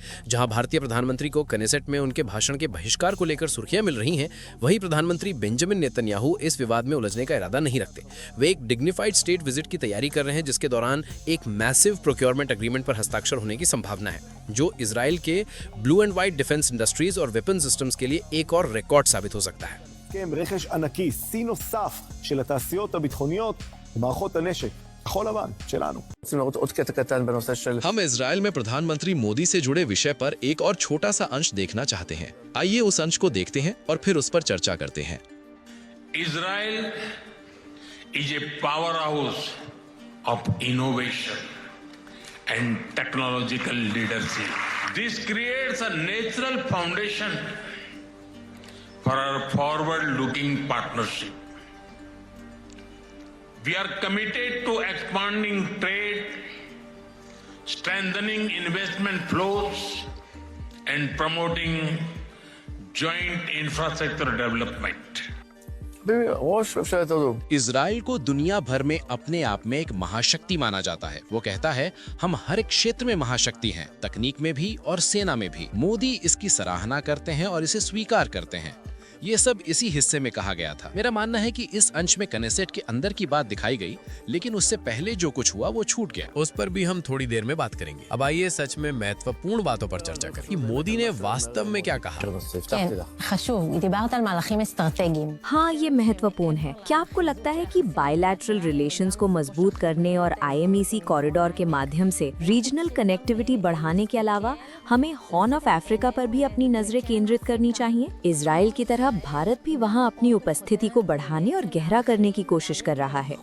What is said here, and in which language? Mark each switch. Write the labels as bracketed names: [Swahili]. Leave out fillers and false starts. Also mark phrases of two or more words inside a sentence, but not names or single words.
[Hindi] जहां भारतीय प्रधानमंत्री को कनेसेट में उनके भाषण के बहिष्कार को लेकर सुर्खियां मिल रही हैं, वहीं प्रधानमंत्री बेंजामिन नेतन्याहू इस विवाद में उलझने का इरादा नहीं रखते। वे एक [English] dignified state visit [Hindi] की तैयारी कर रहे हैं, जिसके दौरान एक [English] massive procurement agreement [Hindi] पर हस्ताक्षर होने की संभावना है, जो इजराइल के [English] blue and white defense industries [Hindi] और [English] weapon systems [Hindi] के लिए एक और रिकॉर्ड साबित हो सकता है। [Hebrew] הסכם רכש ענקי, שיא נוסף של התעשיות הביטחוניות ומערכות הנשק. כחול לבן שלנו. [Hindi] हम इजरायल में प्रधानमंत्री मोदी से जुड़े विषय पर एक और छोटा सा अंश देखना चाहते हैं। आइए उस अंश को देखते हैं और फिर उस पर चर्चा करते हैं। [English] Israel is a powerhouse of innovation and technological leadership. This creates a natural foundation for our forward-looking partnership. We are committed to expanding trade, strengthening investment flows, and promoting joint infrastructure development. [Hebrew] ראש ממשלת הודו. [Hindi] इजराइल को दुनिया भर में अपने आप में एक महाशक्ति माना जाता है। वो कहता है हम हर एक क्षेत्र में महाशक्ति हैं, तकनीक में भी और सेना में भी। मोदी इसकी सराहना करते हैं और इसे स्वीकार करते हैं। ये सब इसी हिस्से में कहा गया था। मेरा मानना है कि इस अंश में कनेसेट के अंदर की बात दिखाई गई, लेकिन उससे पहले जो कुछ हुआ वो छूट गया। उस पर भी हम थोड़ी देर में बात करेंगे। अब आइए सच में महत्वपूर्ण बातों पर चर्चा करें कि मोदी ने वास्तव में क्या कहा। [Hebrew] חשוב, דיברת על מהלכים אסטרטגיים. [Hindi] हाँ, ये महत्वपूर्ण है। क्या आपको लगता है कि [English] bilateral relations [Hindi] को मजबूत करने और IMEC कॉरिडोर के माध्यम से [English] regional connectivity [Hindi] बढ़ाने के अलावा हमें हॉर्न ऑफ अफ्रीका पर भी अपनी नजरें केंद्रित करनी चाहिए? इजराइल की तरह भारत भी वहाँ अपनी उपस्थिति को बढ़ाने और गहरा करने की कोशिश कर रहा है।